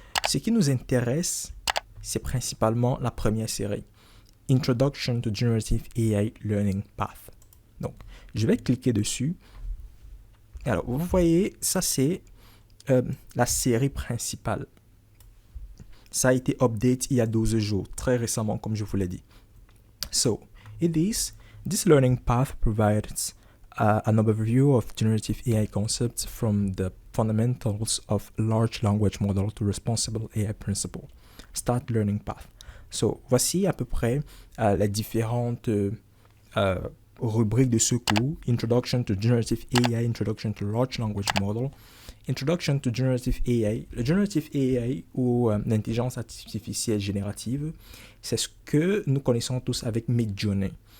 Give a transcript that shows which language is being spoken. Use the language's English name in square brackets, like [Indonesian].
[French] Ce qui nous intéresse, c'est principalement la première série, Introduction to Generative AI Learning Path. Donc, je vais cliquer dessus. Alors, vous voyez, ça c'est la série principale. Ça a été update il y a 12 jours, très récemment, comme je vous l'ai dit. [English] So, this learning path provides an overview of generative AI concepts from the fundamentals of large language model to responsible AI principle. Start learning path. [French] So, voici à peu près les différentes rubriques de ce cours. [English] Introduction to Generative AI, Introduction to Large Language Model, Introduction to Generative AI. [French] Le Generative AI ou l'intelligence artificielle générative, c'est ce que nous connaissons tous avec Midjourney.